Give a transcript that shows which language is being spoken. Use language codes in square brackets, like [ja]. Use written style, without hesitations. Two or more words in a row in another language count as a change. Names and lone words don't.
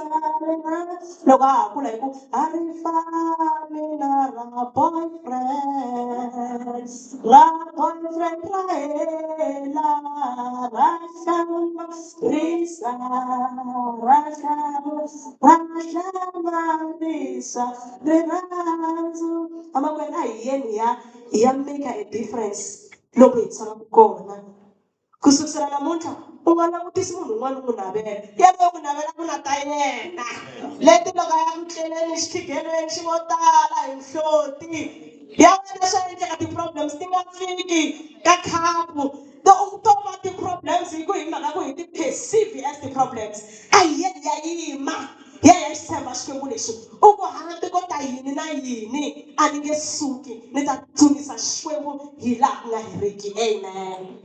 [ts] Loko a ha kula hi ku a ri fani na ra boyfriend ra hela Rasha Marisa, Rasha Marisa, rirhandzu amakwenu a hi yeni hi ya [en] make a difference [ts] loko hi tshamaku kona ku sukusela namuntlha u nga langutisi munhu un'wana u n'wi navela yaloyo ku navela ku na ta yena leti loko a ya ku tleleni xitigelweni xi vo tala hi nhloti ya wena swa endleka ti-problems ti nga fiki ka khapu to va ti-problems hi ku hi mhaka ku hi ti-perceive as ti-problems a hi yeni ya yima ya xi tshemba xikwembu lexi u ku hambi ko ta yini na yini a ni nge suki ni ta dzunisa xikwembu hi laha ku nga heriki amen